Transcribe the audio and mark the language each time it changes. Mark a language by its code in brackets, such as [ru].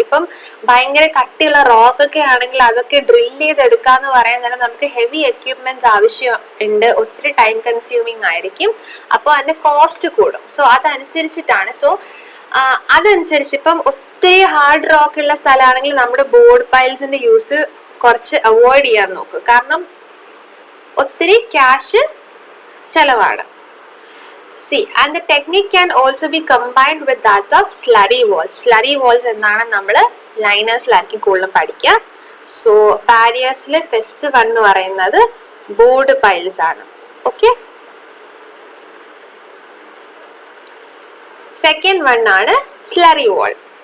[ml] ഇപ്പം ഭയങ്കര കട്ടിയുള്ള റോക്ക് ഒക്കെ ആണെങ്കിൽ അതൊക്കെ ഡ്രിൽ ചെയ്തെടുക്കാന്ന് പറയാൻ തന്നെ നമുക്ക് ഹെവി എക്യുപ്മെന്റ്സ് ആവശ്യമുണ്ട്, ഒത്തിരി ടൈം കൺസ്യൂമിങ് ആയിരിക്കും, അപ്പോൾ അതിന്റെ കോസ്റ്റ് കൂടും. സോ അതനുസരിച്ചിട്ടാണ്, അതനുസരിച്ച് ഇപ്പം ഒത്തിരി ഹാർഡ് റോക്ക് ഉള്ള സ്ഥലമാണെങ്കിൽ നമ്മുടെ ബോർഡ് പൈൽസിന്റെ യൂസ് കുറച്ച് അവോയ്ഡ് ചെയ്യാൻ നോക്കും, കാരണം ഒത്തിരി ക്യാഷ് ചെലവാണ്. [en] See, and the technique can also be combined with that of slurry walls. [ml] Slurry walls എന്നാണ് നമ്മൾ ലൈനേഴ്സിലാക്കി കൂടുതലും പഠിക്കുക. സോ ബാരിയേഴ്സിൽ ഫസ്റ്റ് വൺ എന്ന് പറയുന്നത് ബോർഡ് പൈൽസ് ആണ്. ഓക്കെ, സെക്കൻഡ് വൺ ആണ് സ്ലറി വാൾ.